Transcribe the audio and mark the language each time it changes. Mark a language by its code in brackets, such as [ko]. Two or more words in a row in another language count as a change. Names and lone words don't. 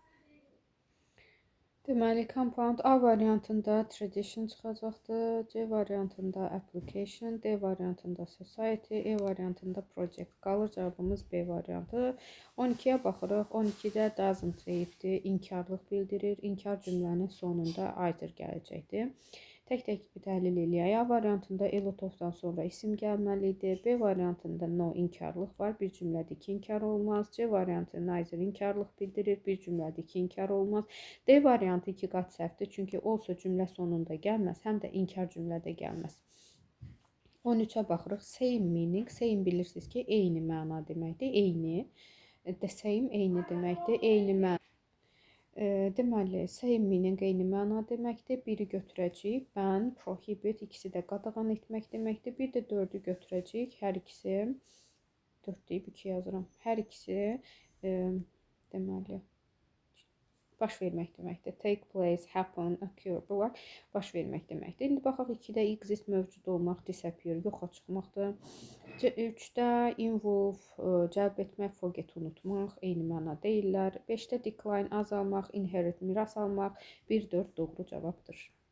[az] Deməli, compound A variantında tradition çıxacaqdır, C variantında application, D variantında society, E variantında project. Qalır cavabımız B variantı. 12-yə baxırıq. 12-də doesn't deyibdir, inkarlıq bildirir. İnkar cümlənin sonunda either gələcəkdir. Tək-tək təhlil eləyək. A variantında [en] a lot of- [az] dan sonra isim gəlməli idi. B variantında no inkarlıq var. Bir cümlədə iki inkar olmaz. C variantı neither inkarlıq bildirir. Bir cümlədə iki inkar olmaz. D variantı iki qat səhvdir. Çünki also cümlə sonunda gəlməz, həm də inkar cümlədə gəlməz. 13-ə baxırıq. [en] Same meaning. [az] Same bilirsiniz ki, eyni məna deməkdir. Eyni. [en] The same [az] eyni deməkdir. Eyni məna. Deməli, [en] same meaning [az] eyni məna deməkdir. Biri götürəcəyik. [en] Ban, prohibit, [az] ikisi də qadağan etmək deməkdir. Bir də 4-ü götürəcəyik. Hər ikisi 4 deyib 2 yazıram. Hər ikisi deməli baş vermək deməkdir. [en] Take place, happen, occur. [az] Bunlar baş vermək deməkdir. İndi baxaq 2-də exist mövcud olmaq, disappear yoxa çıxmaqdır. 3-də involve cəlb etmək, forget unutmaq, eyni məna deyirlər. 5-də decline azalmaq, inherit miras almaq, 1-4 doğru cavabdır.